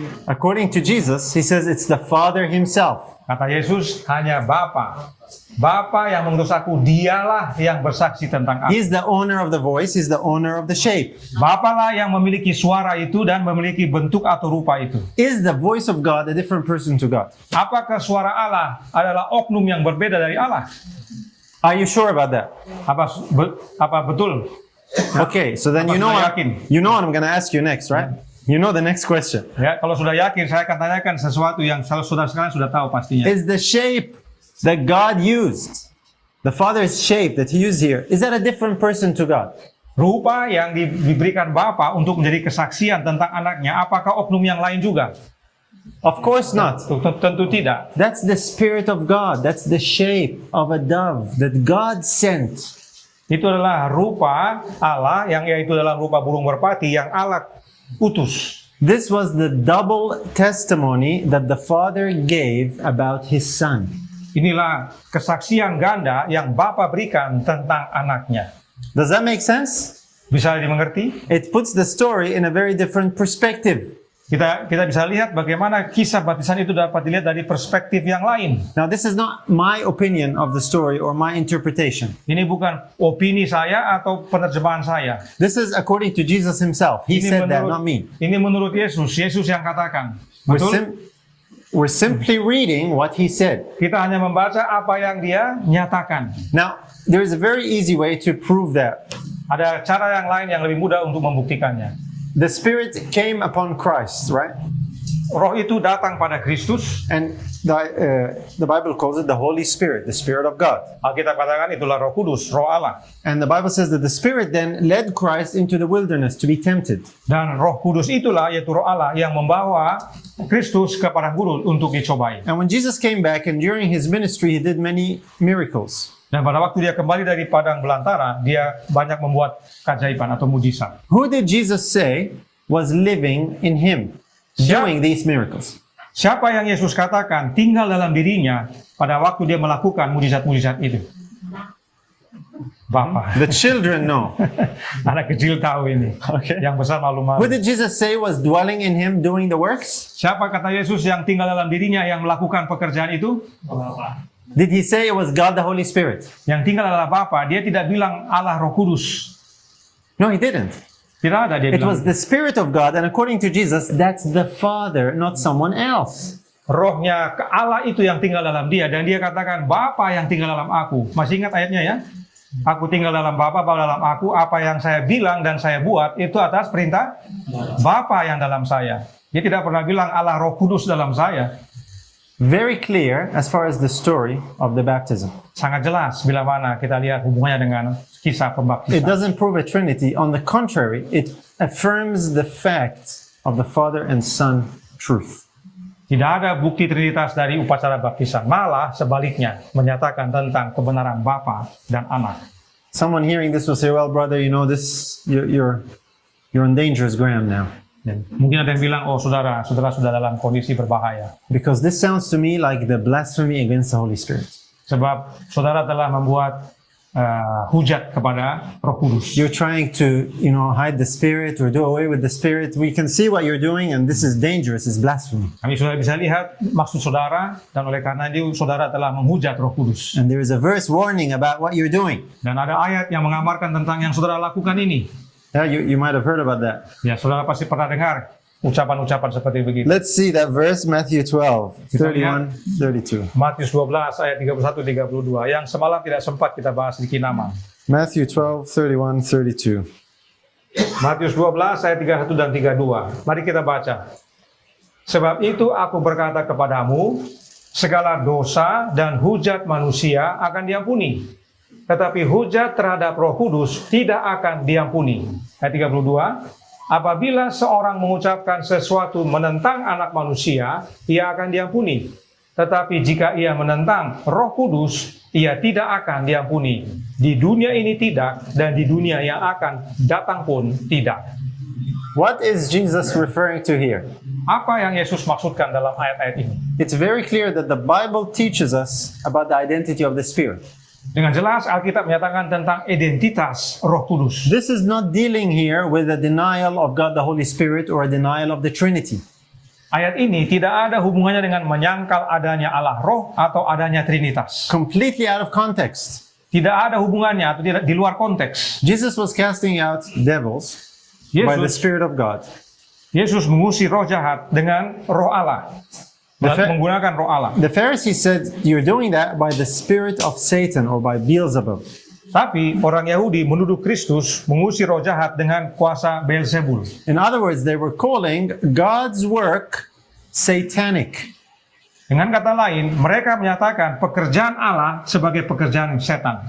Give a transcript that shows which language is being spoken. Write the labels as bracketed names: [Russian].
[English] According to Jesus, he says it's the Father himself. [Indonesian] Kata Yesus, hanya Bapa. Bapa yang mengutus aku, dialah yang bersaksi tentang aku. [English] He's the owner of the voice, he's the owner of the shape. [Indonesian] Bapa lah yang memiliki suara itu dan memiliki bentuk atau rupa itu. [English] Is the voice of God a different person to God? [Indonesian] Apakah suara Allah adalah oknum yang berbeda dari Allah? [English] Are you sure about that? [Indonesian] Apa betul? [English] Okay, so then you know what I'm going to ask you next, right? You know the next question. [Indonesian] Ya, kalau sudah yakin, saya akan tanyakan sesuatu yang saudara sekalian sudah tahu pastinya. [English] Is the shape that God used, the Father's shape that he used here, is that a different person to God? [Indonesian] Rupa yang diberikan Bapa untuk menjadi kesaksian tentang anaknya, apakah oknum yang lain juga? [English] Of course not. [Indonesian] Tentu tidak. [English] That's the Spirit of God. That's the shape of a dove that God sent. [Indonesian] Itu adalah rupa Allah, yang yaitu dalam rupa burung merpati yang Allah utus. [English] This was the double testimony that the Father gave about his Son. [Indonesian] Inilah kesaksian ganda yang Bapa berikan tentang anaknya. [English] Does that make sense? [Indonesian] bisa dimengerti. [English] It puts the story in a very different perspective. [Indonesian] Kita bisa lihat bagaimana kisah baptisan itu dapat dilihat dari perspektif yang lain. [English] Now, this is not my opinion of the story or my interpretation. [Indonesian] Ini bukan opini saya atau penerjemahan saya. [English] This is according to Jesus himself. He said that, not me. [Indonesian] Ini menurut Yesus. Yesus yang katakan. Betul? [English] We're simply reading what he said. [Indonesian] Kita hanya membaca apa yang dia nyatakan. [English] Now, there is a very easy way to prove that. [Indonesian] Ada cara yang lain yang lebih mudah untuk membuktikannya. [English] The Spirit came upon Christ, right? [Indonesian] Roh itu datang pada Kristus. [English] And the Bible calls it the Holy Spirit, the Spirit of God. [Indonesian] Alkitab katakan itulah Roh Kudus, Roh Allah. [English] And the Bible says that the Spirit then led Christ into the wilderness to be tempted. [Indonesian] Dan Roh Kudus itulah, yaitu Roh Allah, yang membawa Kristus ke padang gurun untuk dicobai. [English] And when Jesus came back and during his ministry, he did many miracles. [Indonesian] Dan pada waktu dia kembali dari padang belantara, dia banyak membuat keajaiban atau mujizat. [English] Who did Jesus say was living in him, doing these miracles? [Indonesian] Siapa yang Yesus katakan tinggal dalam dirinya pada waktu dia melakukan mujizat-mujizat itu? Bapa. [English] The children know. [Indonesian] Anak kecil tahu ini. [English] Okay. [Indonesian] Yang besar malu-malu. [English] Who did Jesus say was dwelling in him, doing the works? [Indonesian] Siapa kata Yesus yang tinggal dalam dirinya yang melakukan pekerjaan itu? Bapa. [English] Did he say it was God the Holy Spirit? [Indonesian] Yang tinggal adalah Bapa. Dia tidak bilang Allah Roh Kudus. [English] No, he didn't. [Indonesian] Tidak ada dia [English] It [Indonesian] bilang. [English] was the Spirit of God, and according to Jesus, that's the Father, not someone else. [Indonesian] Rohnya ke Allah itu yang tinggal dalam dia, dan dia katakan Bapa yang tinggal dalam aku. Masih ingat ayatnya ya? Aku tinggal dalam Bapa, Bapa dalam aku. Apa yang saya bilang dan saya buat itu atas perintah Bapa yang dalam saya. Dia tidak pernah bilang Allah Roh Kudus dalam saya. [English] Very clear as far as the story of the baptism. [Indonesian] Sangat jelas bila mana kita lihat hubungannya dengan kisah [English] It [Indonesian] pembaptisan. [English] doesn't prove a Trinity. On the contrary, it affirms the fact of the Father and Son truth. [Indonesian] Tidak ada bukti Trinitas dari upacara baptisan. Malah sebaliknya menyatakan tentang kebenaran Bapa dan Anak. [English] Someone hearing this will say, "Well, brother, you know this. You're on dangerous ground now." [Indonesian] Dan mungkin ada yang bilang, oh saudara sudah dalam kondisi berbahaya. [English] Because this sounds to me like the blasphemy against the Holy Spirit. [Indonesian] Sebab saudara telah membuat hujat kepada Roh Kudus. [English] You're trying to, hide the Spirit or do away with the Spirit. We can see what you're doing, and this is dangerous. It's blasphemy. [Indonesian] Kami sudah bisa lihat maksud saudara, dan oleh karena itu saudara telah menghujat Roh Kudus. [English] And there is a verse warning about what you're doing. [Indonesian] Dan ada ayat yang mengamarkan tentang yang saudara lakukan ini. [English] Yeah, you might have heard about that. [Indonesian] Ya, saudara pasti pernah dengar ucapan-ucapan seperti begitu. [English] Let's see that verse, Matthew 12, 31, 32. [Indonesian] Matius 12 ayat 31-32 yang semalam tidak sempat kita bahas di Kinaman. Matthew 12, 31, 32. Matius 12 ayat 31 dan 32. Mari kita baca. Sebab itu aku berkata kepadamu, segala dosa dan hujat manusia akan diampuni. Tetapi hujat terhadap Roh Kudus tidak akan diampuni. Ayat 32, apabila seorang mengucapkan sesuatu menentang anak manusia, ia akan diampuni. Tetapi jika ia menentang Roh Kudus, ia tidak akan diampuni. Di dunia ini tidak, dan di dunia yang akan datang pun tidak. [English] What is Jesus referring to here? [Indonesian] Apa yang Yesus maksudkan dalam ayat-ayat ini? [English] It's very clear that the Bible teaches us about the identity of the Spirit. [Indonesian] Dengan jelas Alkitab menyatakan tentang identitas Roh Kudus. [English] This is not dealing here with a denial of God the Holy Spirit or a denial of the Trinity. [Indonesian] Ayat ini tidak ada hubungannya dengan menyangkal adanya Allah Roh atau adanya Trinitas. [English] Completely out of context. [Indonesian] Tidak ada hubungannya atau tidak di luar konteks. [English] Jesus was casting out devils by the Spirit of God. [Indonesian] Yesus mengusir roh jahat dengan Roh Allah. Menggunakan Roh Allah. [English] The Pharisees said, "You're doing that by the spirit of Satan or by Beelzebub." [Indonesian] Tapi orang Yahudi menuduh Kristus mengusir roh jahat dengan kuasa Beelzebul. [English] In other words, they were calling God's work satanic. [Indonesian] Dengan kata lain, mereka menyatakan pekerjaan Allah sebagai pekerjaan setan.